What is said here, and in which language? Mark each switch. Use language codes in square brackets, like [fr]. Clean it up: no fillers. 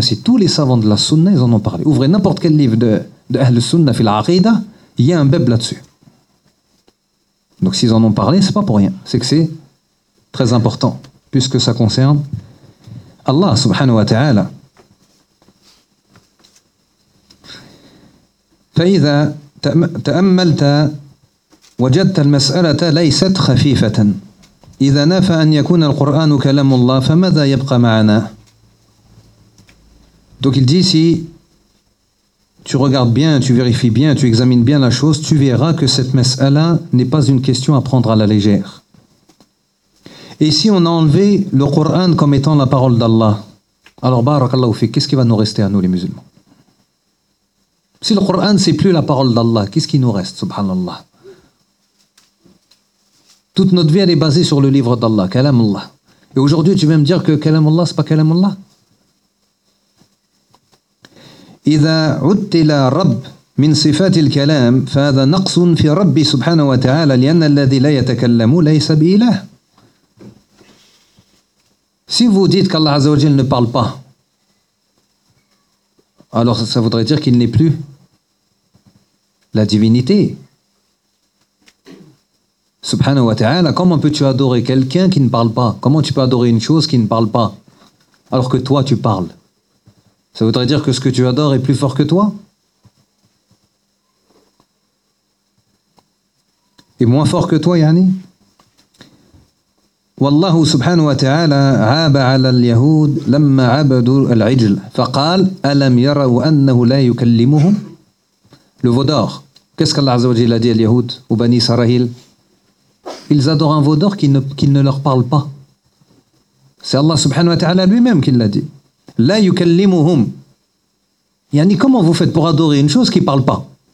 [fr] Si tous les savants de la sunna, ils en ont parlé. Ouvrez n'importe quel livre de Ahl sunna fil aqida, il y a un bab là-dessus. Donc s'ils en ont parlé, c'est pas pour rien. C'est que c'est très important, puisque ça concerne Allah subhanahu wa ta'ala. [ar] فإذا تأملت وجدت المسألة ليست خفيفة إذا نفى أن يكون القرآن كلام الله فماذا يبقى معنا. [fr] Donc il dit, si tu regardes bien, tu vérifies bien, tu examines bien la chose, tu verras que cette mas'ala n'est pas une question à prendre à la légère. Et si on a enlevé le Coran comme étant la parole d'Allah, alors barakallahu fik, qu'est-ce qui va nous rester à nous les musulmans? Si le Coran c'est plus la parole d'Allah, qu'est-ce qui nous reste, subhanallah? Toute notre vie elle est basée sur le livre d'Allah, kalamullah. Et aujourd'hui tu veux me dire que kalamullah c'est pas kalamullah? [ar] إذا عدت إلى رب من صفات الكلام فهذا نقص في ربي سبحانه وتعالى لأن الذي لا يتكلم ليس بإله. [fr] Si vous dites qu'Allah Azzawajal ne parle pas, alors ça voudrait dire qu'il n'est plus la divinité. Subhanahu wa ta'ala, comment peux-tu adorer quelqu'un qui ne parle pas? Comment tu peux adorer une chose qui ne parle pas, alors que toi tu parles? Ça voudrait dire que ce que tu adores est plus fort que toi? Et moins fort que toi, yani? [ar] والله سبحانه وتعالى عاب على اليهود لما عبدوا العجل فقال ألم يروا أنه لا يكلمهم [fr] Le veau d'or. Qu'est-ce qu'Allah Azzawajal a dit à l'Yahoud, ou Bani Sarahil? Ils adorent un veau d'or qui ne leur parle pas. C'est Allah subhanahu wa ta'ala lui-même qui l'a dit. La yukallimuhum. Yani, comment vous faites pour adorer une chose qui ne parle pas?